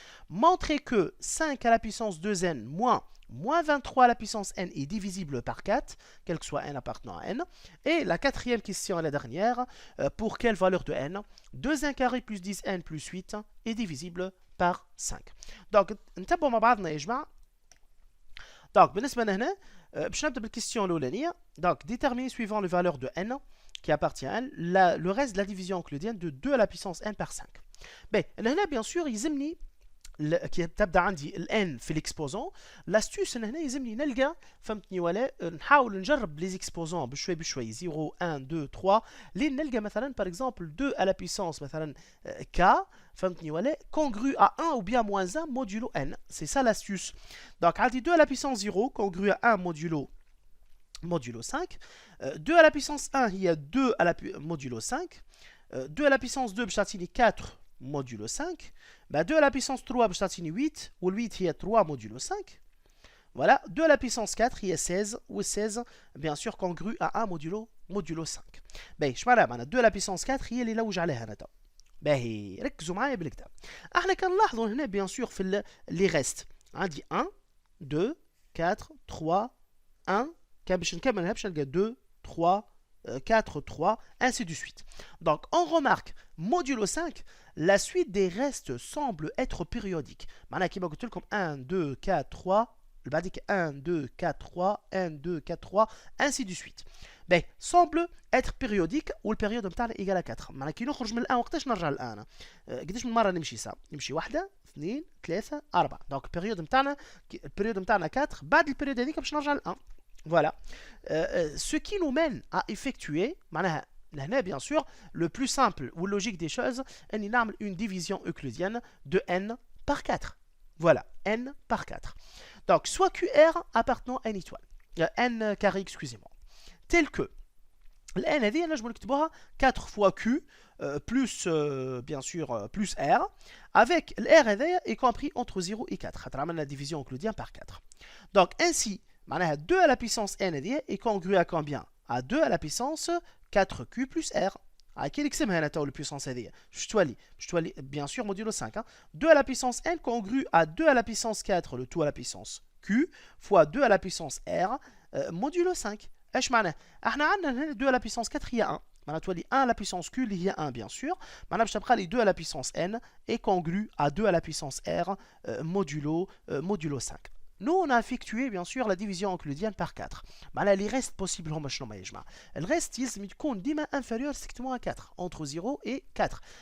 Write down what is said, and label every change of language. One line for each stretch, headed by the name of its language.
French: Montrez que 5 à la puissance 2n moins 23 à la puissance n est divisible par 4, quel que soit n appartenant à n. Et la quatrième question est la dernière. Pour quelle valeur de n 2n carré plus 10n plus 8 est divisible par 5.
Arabic: Donc, نتبعوا مع بعضنا يا جماعة. Donc, بالنسبة لهنا باش نبدا بالكيستيون الأولانية.
French: Donc, déterminer suivant les valeurs de n qui appartient à n, le reste de la division euclidienne de 2 à la puissance n par 5.
Arabic: Ben, هنا
French: bien sûr
Arabic: يلزمني كي تبدا عندي الان في الاكسبوزون. لاستيوس هنا يلزمني نلقى، فهمتني ولا، نحاول نجرب لي اكسبوزون بشوي بشوي 0 1 2 3 لين نلقى مثلا باغ اكزومبل 2
French: à la puissance
Arabic: مثلا k، فهمتني ولا،
French: congru à 1 ou bien moins 1 modulo n. C'est ça l'astuce. Donc
Arabic: عندي
French: 2 à la puissance 0 congru à 1 modulo 5. 2 à la puissance 1 il y a 2 à la modulo 5. 2 à la puissance 2
Arabic: باش تعطيني
French: 4 modulo 5. Bah 2 à la puissance 3
Arabic: باش تعطيني 8 و 8 هي
French: 3 modulo 5. Voilà, 2 à la puissance 4
Arabic: هي 16 و 16
French: bien sûr congru à 1 modulo 5.
Arabic: باهي اش معناها
French: 2 à la puissance 4
Arabic: هي اللي نلوج عليها انا تو. باهي ركزوا معايا بالكدا. احنا كنلاحظوا هنا
French: bien sûr
Arabic: في لي ريست عندي 1 2 4 3 1. كان باش نكملها باش نلقى 2 3 4 3
French: ainsi de suite. Donc on remarque modulo 5, la suite des restes semble être périodique.
Arabic: معناها كيما قلت لكم 1 2 4 3 بعديك 1 2 4 3 1 2 4 3
French: ainsi de suite. Ben semble être périodique
Arabic: والبيريود نتاعنا ايجال
French: 4.
Arabic: معناها كي نخرج من الان وقتاش نرجع للان؟ قداش من مره نمشي سا؟ نمشي 1 2 3 4. دونك البيريود نتاعنا 4. بعد البيريود هذيك باش نرجع للان.
French: Voilà. Ce qui nous mène à effectuer, bien sûr, le plus simple ou logique des choses, une division euclidienne de n par 4. Voilà, n par 4. Donc, soit QR appartenant à n étoile, n carré, excusez-moi, tel que n
Arabic: هذه نجمو نكتبوها
French: 4 fois q plus bien sûr plus r, avec r
Arabic: هذايا
French: y compris entre 0 et 4.
Arabic: خاطر عملنا
French: division euclidienne par 4. Donc, ainsi, 2 à la puissance n est congru à combien? À 2 à la puissance 4q plus r.
Arabic: كي نقسمها انا تو البيسونس هذه باش تولي
French: bien sûr modulo 5. 2 à la puissance n congru à 2 à la puissance 4 le tout à la puissance q fois 2 à la puissance r modulo 5.
Arabic: ايش معناه؟ احنا عندنا هنا 2
French: à la puissance
Arabic: 4 هي 1. معناها تولي
French: 1 à la puissance q
Arabic: اللي هي
French: 1 bien sûr.
Arabic: معناها باش تبقى لي
French: 2 à la puissance n est congru à 2 à la puissance r modulo 5. Nous, on a effectué bien sûr la division euclidienne par 4. Les restes possibles, le reste, il est inférieur strictement à 4, entre 0 et 4.